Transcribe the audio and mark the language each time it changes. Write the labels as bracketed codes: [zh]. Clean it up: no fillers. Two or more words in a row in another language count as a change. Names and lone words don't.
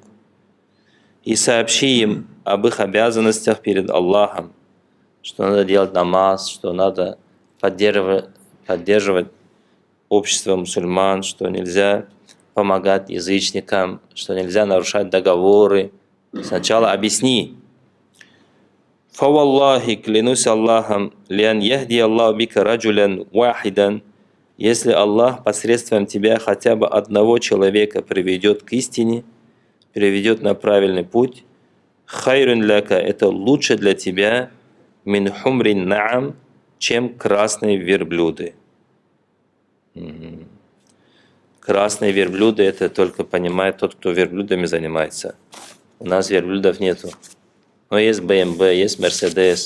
[ru] И сообщи им об их обязанностях перед Аллахом, что надо делать намаз, что надо поддерживать общество мусульман, что нельзя помогать язычникам, что нельзя нарушать договоры. Сначала объясни. «Фаваллахи, клянусь Аллахом, [ar] لأن يهدي الله بك رجلا واحدا», [ru] если Аллах посредством тебя хотя бы одного человека приведет к истине, приведет на правильный путь, [ar] خير لك, [ru] это лучше для тебя, [ar] من حمر النعم, [ru] чем красные верблюды. Красные верблюды — это только понимает тот, кто верблюдами занимается. У нас верблюдов нету. Но есть BMW, есть Mercedes.